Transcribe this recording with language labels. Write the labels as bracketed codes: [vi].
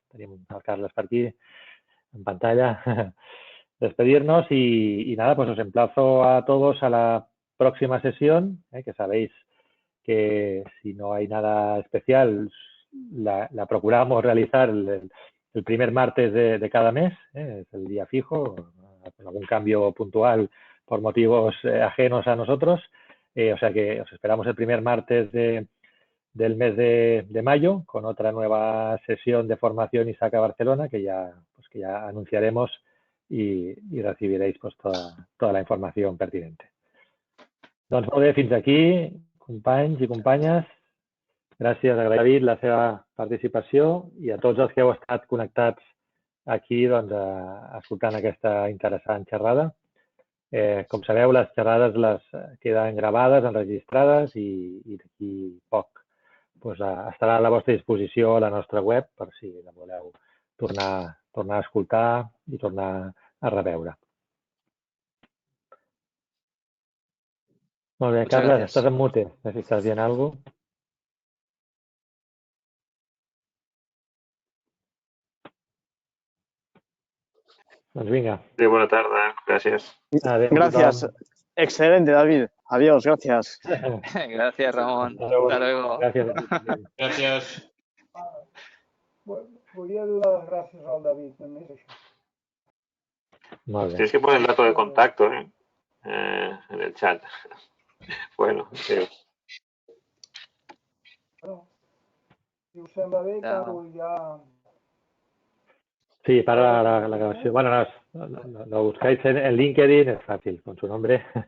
[ca] tenim el Carles per aquí, en pantalla, [es] despedirnos y nada, pues os emplazo a todos a la próxima sesión, que sabéis que si no hay nada especial, la procuramos realizar el primer martes de cada mes, es el día fijo, con algún cambio puntual por motivos ajenos a nosotros. O sea que os esperamos el primer martes del mes de mayo con otra nueva sesión de formación ISACA Barcelona que ya anunciaremos y recibiréis pues, toda la informació pertinente. [ca] Doncs molt bé, fins aquí, companys i companyes. Gràcies a David la seva participació i a tots els que heu estat connectats aquí doncs, escoltant aquesta interessant xerrada. Com sabeu, les xerrades les queden gravades, enregistrades i d'aquí poc doncs, estarà a la vostra disposició a la nostra web per si la voleu tornar a escoltar i tornar a reveure. Molt bé, Carles, estàs en mute. No sé si estàs dient alguna cosa. Doncs vinga. [es] Sí, buena tarde, gracias. Gracias. Excelente, David. Adiós, gracias. Gracias, Ramón. Hasta luego. Gracias. [ca] Volia donar les gràcies al David, només això. Molt bé. [es] Tienes que poner el dato de contacto en el chat. Bueno, sí. [ca] Bueno, si us sembla bé, Carol, ja... [es] Sí, para la grabación. Bueno, lo buscáis en LinkedIn, es fácil, con su nombre.